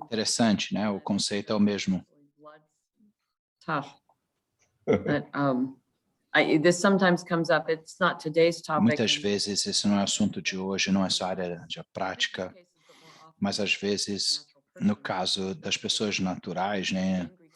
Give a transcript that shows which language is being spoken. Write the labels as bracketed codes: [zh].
[pt] Interessante, né? O conceito é o mesmo. [en] Tough. But, this sometimes comes up. It's not today's topic. [pt] Muitas vezes esse não é assunto de hoje, não é só área de prática, mas às vezes, no caso das pessoas naturais, né?